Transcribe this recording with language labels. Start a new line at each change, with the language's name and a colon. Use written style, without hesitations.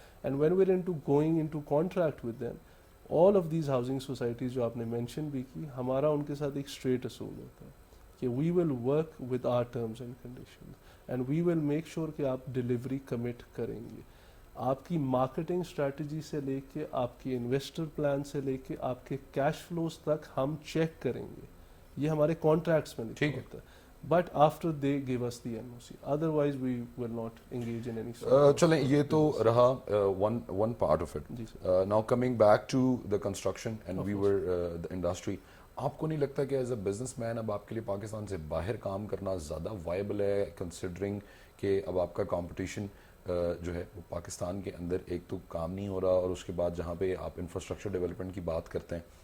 English: and when we're into going into contract with them, all of these housing societies
Urdu: جو آپ نے mention بھی کی, ہمارا ان کے ساتھ ایک اسٹریٹ اصول ہوتا ہے کہ
English: we will work with our terms and conditions, and we will make sure
Urdu: کہ آپ ڈلیوری کمٹ کریں گے. آپ کی مارکیٹنگ اسٹریٹجی سے لے کے, آپ کی انویسٹر پلان سے لے کے, آپ کے کیش فلوز تک ہم چیک کریں گے. یہ ہمارے کانٹریکٹس میں لکھا ہوتا ہے.
English: But after they give us the NOC, otherwise we will not engage in any.
Urdu: چلیں یہ تو رہا
English: One part of it. Now coming back to the construction and we were the industry,
Urdu: آپ کو نہیں لگتا کہ
English: as a business man
Urdu: اب آپ کے لیے پاکستان سے باہر کام کرنا زیادہ وائبل ہے, کنسیڈرنگ کہ اب آپ کا کمپٹیشن جو ہے وہ پاکستان کے اندر ایک تو کام نہیں ہو رہا, اور اس کے بعد جہاں پہ آپ انفراسٹرکچر ڈیولپمنٹ کی بات کرتے ہیں